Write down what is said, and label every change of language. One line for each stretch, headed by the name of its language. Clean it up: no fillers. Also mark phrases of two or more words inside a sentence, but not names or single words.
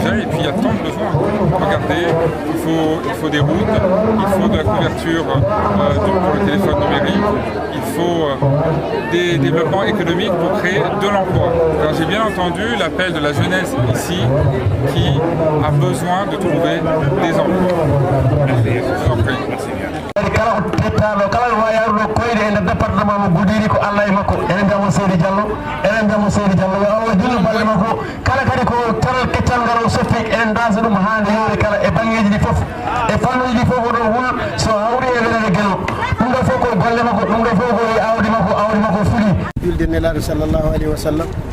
French: Et puis il y a tant de besoins. Regardez, il faut des routes, il faut de la couverture pour le téléphone numérique, il faut des développements économiques pour créer de l'emploi. Alors j'ai bien entendu l'appel de la jeunesse ici qui a besoin de trouver des emplois. Je vous en prie.
Fula: kala ko tettano kala wayaruɗo koyde e nder département mo Goudiri ko Allah e makko enen mbiyamo Seydi Diallo yo Allah junnu balle makko kala kadi ko taral kettal ngal o soffi enen dansa ɗum hande yewre kala e banggueji ɗi foof e fannuji ɗi foof oɗon huul so hawri e welede guelo ɗum ɗo fof ko golle makko ɗum ɗo fof ko awdi makko fuɗi julde nelaɗo
Arabic: sallllahu alayhi wa sallam